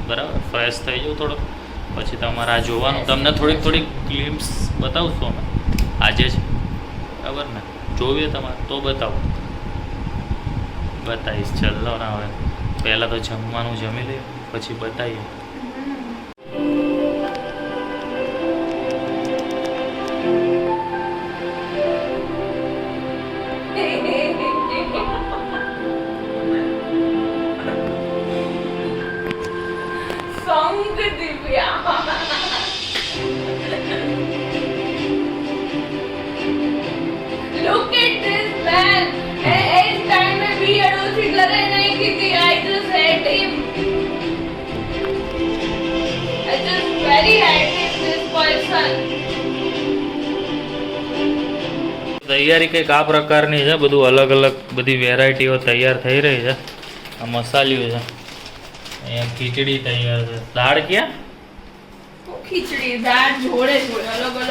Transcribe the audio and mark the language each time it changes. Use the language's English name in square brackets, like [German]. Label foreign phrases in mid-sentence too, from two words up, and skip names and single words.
[Gujarati] બરાબર, ફ્રેશ થઈ જાઉં થોડો. પછી તમારે આ જોવાનું, તમને થોડીક થોડીક ક્લિપ્સ બતાવશું અમે આજે જ, બરાબર ને? જોઈએ તમારે તો બતાવો, બતાવીશ. ચલો ના હવે પહેલાં તો જમવાનું જમી લઈએ પછી બતાવીએ. [English] Song Divya. Look at this man. [Hindi] इस टाइम में बियर्ड उसी तरह नहीं की थी. [English] I just hate him. I just very hate him, this person. [Gujarati] તૈયારી કંઈક આ પ્રકારની છે, બધું અલગ અલગ બધી વેરાયટીઓ તૈયાર થઈ રહી છે. આ મસાલિયું છે, અહીંયા ખીચડી તૈયાર છે. દાળ ક્યાં? ખીચડી દાળ જોડે જોડે અલગ અલગ.